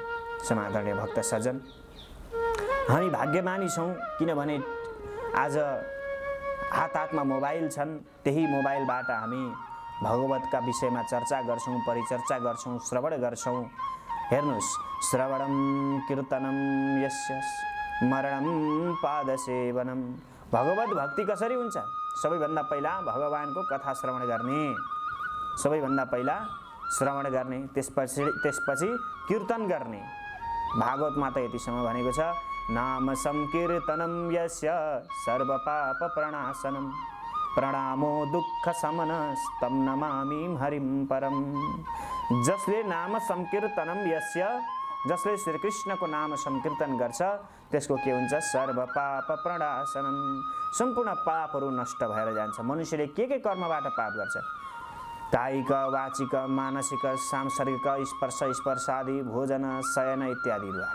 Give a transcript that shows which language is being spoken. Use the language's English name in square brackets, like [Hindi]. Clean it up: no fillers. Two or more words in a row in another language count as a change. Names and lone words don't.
[Nepali] समादरणीय भक्त सज्जन, हामी भाग्यमानी छौँ, किनभने आज हातमा मोबाइल छन्। त्यही मोबाइलबाट हामी भगवतका विषयमा चर्चा गर्छौँ, परिचर्चा गर्छौँ, श्रवण गर्छौँ। हेर्नुहोस्, [Sanskrit] श्रवणम कीर्तनम यस्य मरणं पादसेवनम। [Nepali] भगवत भक्ति कसरी हुन्छ? सबैभन्दा पहिला भगवानको कथा श्रवण गर्ने, सबैभन्दा पहिला श्रवण गर्ने, त्यसपछि कीर्तन गर्ने। भागवतमा त यतिसम्म भनेको छ, [Sanskrit] नाम संकीर्तनम यस्य सर्वपाप प्रणाशनम प्रणामो दुःख समनस्तं नमामि हरिं परम। [Nepali] जसले [Sanskrit] नाम संकीर्तनम यस्य, [Nepali] जसले श्रीकृष्णको नाम संकीर्तन गर्छ त्यसको के हुन्छ? [Sanskrit] सर्व पाप प्रणाशनम, [Nepali] सम्पूर्ण पापहरू नष्ट भएर जान्छ। मनुष्यले के कर्मबाट पाप गर्छ? कायिक, वाचिक, मानसिक, सांसर्गिक, स्पर्श स्पर्शादि, भोजन, शयन इत्यादिद्वारा।